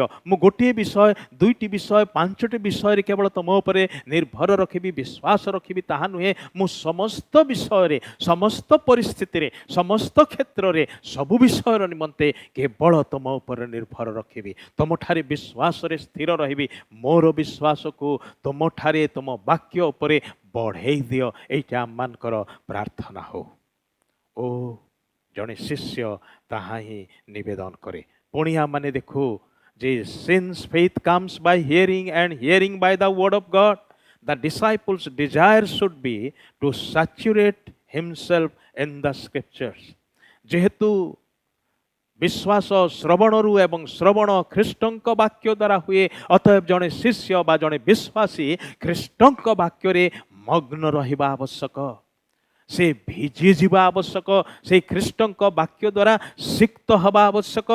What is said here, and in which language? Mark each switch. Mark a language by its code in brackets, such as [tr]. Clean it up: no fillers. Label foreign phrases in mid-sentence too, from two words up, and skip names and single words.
[or] ମୁଁ ଗୋଟିଏ ବିଷୟ, ଦୁଇଟି ବିଷୟ, 5ଟି ବିଷୟରେ କେବଳ ତୁମ ଉପରେ ନିର୍ଭର ରଖିବି, ବିଶ୍ୱାସ ରଖିବି ତାହା ନୁହେଁ, ମୁଁ ସମସ୍ତ ବିଷୟରେ, ସମସ୍ତ ପରିସ୍ଥିତିରେ, ସମସ୍ତ କ୍ଷେତ୍ରରେ, ସବୁ ବିଷୟର ନିମନ୍ତେ କେବଳ ତୁମ ଉପରେ ନିର୍ଭର ରଖିବି, ତୁମଠାରେ ବିଶ୍ୱାସରେ ସ୍ଥିର ରହିବି। ମୋର ବିଶ୍ୱାସକୁ ତୁମଠାରେ, ତୁମ ବାକ୍ୟ ଉପରେ ବଢ଼େଇ ଦିଅ। ଏଇଟା ଆମମାନଙ୍କର ପ୍ରାର୍ଥନା ହଉ। ଓ ଜଣେ ଶିଷ୍ୟ ତାହା ହିଁ ନିବେଦନ କରେ। ପୁଣି ଆମମାନେ ଦେଖୁ ଯେ [en] since faith comes by hearing and hearing by the word of God, the disciples' desire should be to saturate himself in the scriptures. [or] ଯେହେତୁ ବିଶ୍ୱାସ ଶ୍ରବଣରୁ ଏବଂ ଶ୍ରବଣ ଖ୍ରୀଷ୍ଟଙ୍କ ବାକ୍ୟ ଦ୍ୱାରା ହୁଏ, ଅତଏବ ଜଣେ ଶିଷ୍ୟ ବା ଜଣେ ବିଶ୍ୱାସୀ ଖ୍ରୀଷ୍ଟଙ୍କ ବାକ୍ୟରେ ମଗ୍ନ ରହିବା ଆବଶ୍ୟକ। ସେ ଭିଜିଯିବା ଆବଶ୍ୟକ। ସେଇ ଖ୍ରୀଷ୍ଟଙ୍କ ବାକ୍ୟ ଦ୍ୱାରା ସିକ୍ତ ହେବା ଆବଶ୍ୟକ।